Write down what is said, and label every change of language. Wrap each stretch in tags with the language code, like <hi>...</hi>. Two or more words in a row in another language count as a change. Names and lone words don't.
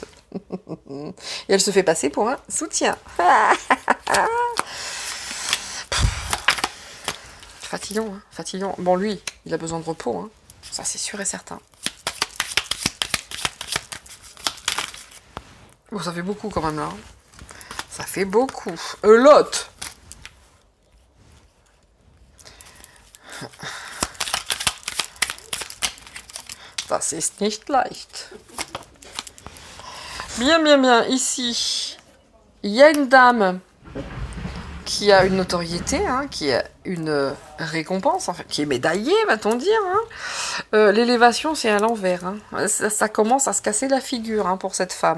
<fr>Et elle se fait passer pour un soutien. Fatigant, hein, fatigant. Bon, lui, il a besoin de repos. Hein. Ça, c'est sûr et certain. Bon, ça fait beaucoup quand même là. Ça fait beaucoup. Lot.</fr> <de>Das ist nicht leicht.</de> <fr>Bien, bien, bien. Ici, il y a une dame qui a une notoriété, hein, qui a une récompense, enfin, qui est médaillée, va-t-on dire. Hein. L'élévation, c'est à l'envers. Hein. Ça commence à se casser la figure hein, pour cette femme.</fr>